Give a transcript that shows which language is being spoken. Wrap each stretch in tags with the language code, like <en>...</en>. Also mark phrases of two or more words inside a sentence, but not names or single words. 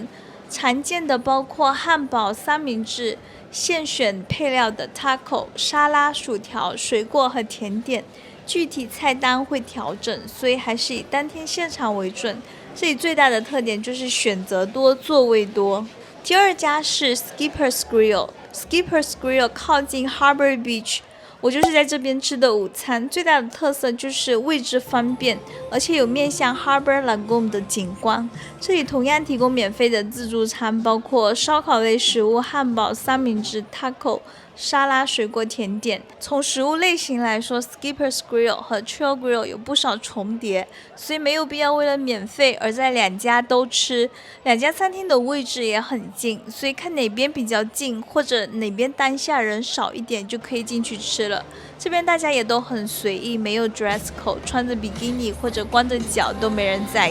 <zh>常見的包括漢堡、三明治、現選配料的 taco、沙拉、薯條、水果和甜點。具體菜單會調整，所以還是以當天現場為準。這裡最大的特點就是選擇多，座位多。第2家是 Skipper's Grill。Skipper's Grill 靠近 Harbor Beach。我就是在這邊吃的午餐，最大的特色就是位置方便，而且有面向 Harbor Lagoon 的景觀。這裡同樣提供免費的自助餐，包括燒烤類食物、漢堡、三明治、taco、沙拉、水果、甜點。從食物類型來說， Skipper's Grill 和 Chill Grill 有不少重疊，所以沒有必要為了免費而在2家都吃。2家餐廳的位置也很近，所以看哪邊比較近，或者哪邊當下人少一點，就可以進去吃了。這邊大家也都很隨意，沒有</zh> <en>dress code，</en> <zh>穿着比基尼或者光着腳都沒人在意。</zh>